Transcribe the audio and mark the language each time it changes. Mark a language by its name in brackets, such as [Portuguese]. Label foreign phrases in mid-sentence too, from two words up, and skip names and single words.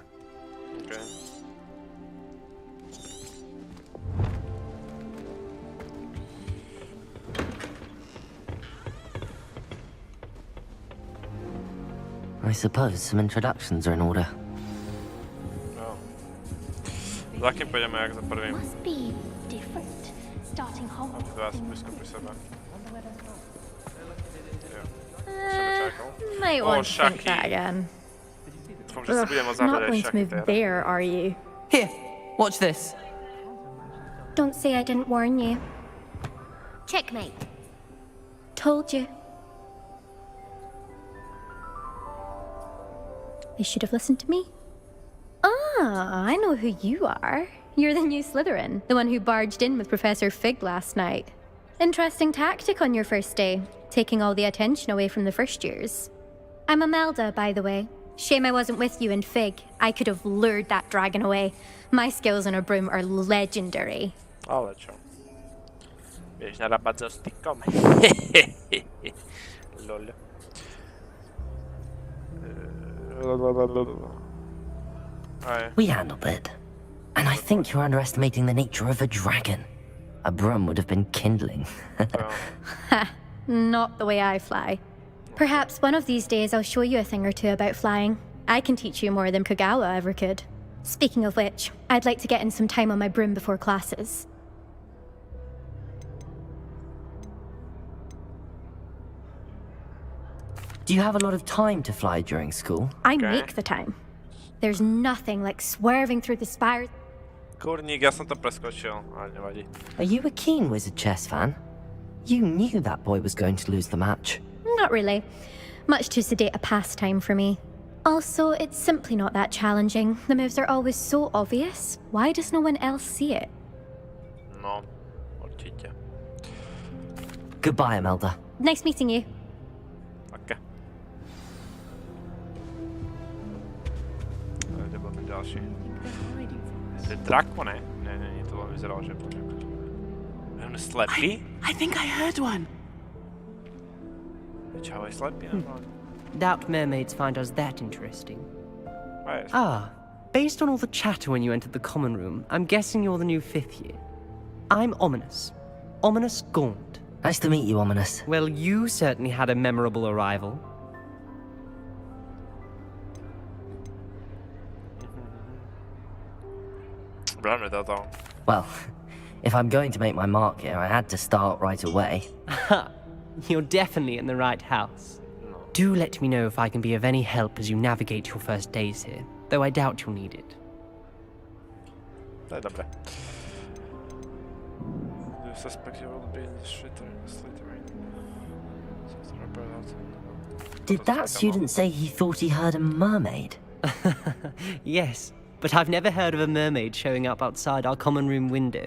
[English] Okay. I suppose some introductions are in order. No. [Slovak] Za kým pôjdeme, jak za prvým? [English] Must be different. Starting Hogwarts. [Slovak] Dva blízko pri sebe. Jo. Chceme čajkou? [English] Might Oh, want to think [Slovak] šachy. [English] that again. [Slovak] Dúfam, že si budeme [English] Not [Slovak] zahrať [English] going to [Slovak] šachy [English] move [Slovak] teraz. [English] there, are you? Here, watch this. Don't say I didn't warn you. Checkmate. Told you. They should have listened to me. Ah, I know who you are. You're the new Slytherin, the one who barged in with Professor Fig last night. Interesting tactic on your first day, taking all the attention away from the first years. I'm Imelda, by the way. Shame I wasn't with you in Fig. I could have lured that dragon away. My skills on a broom are legendary. [Slovak] Ale čo? Vieš narábať so stykom? [English] Lol. Aye. We handled it. And I think you're underestimating the nature of a dragon. A broom would have been kindling. Ha, not the way I fly. Perhaps one of these days I'll show you a thing or two about flying. I can teach you more than Kagawa ever could. Speaking of which, I'd like to get in some time on my broom before classes. Do you have a lot of time to fly during school? I make the time. There's nothing like swerving through the spires. [Slovak] Kurník, ja som to preskočil, ale nevadí. [English] Are you a keen wizard chess fan? You knew that boy was going to lose the match. Not really. Much too sedate a pastime for me. Also, it's simply not that challenging. The moves are always so obvious. Why does no one else see it? [Slovak] No, určite. [English] Goodbye, Imelda. Nice meeting you. [Slovak] Okay. Kde bol ten ďalší? To je Draco, ne? Ne, to vyzeralo, že počkaj. Je on slepý? [English] I think I heard one. [Slovak] Čau, je slepý, normálne. [English] Doubt mermaids find us that interesting. Right. Ah, based on all the chatter when you entered the common room, I'm guessing you're the new 5th year. I'm Ominous. Ominous Gaunt. Nice to meet you, Ominous. Well, you certainly had a memorable arrival. Well, if I'm going to make my mark here, I had to start right away. Ha! You're definitely in the right house. Do let me know if I can be of any help as you navigate your first days here, though I doubt you'll need it. [Slovak] To je dobré. [English] The suspect will be in the Slytherin. Did that student say he thought he heard a mermaid? Yes, but I've never heard of a mermaid showing up outside our common room window.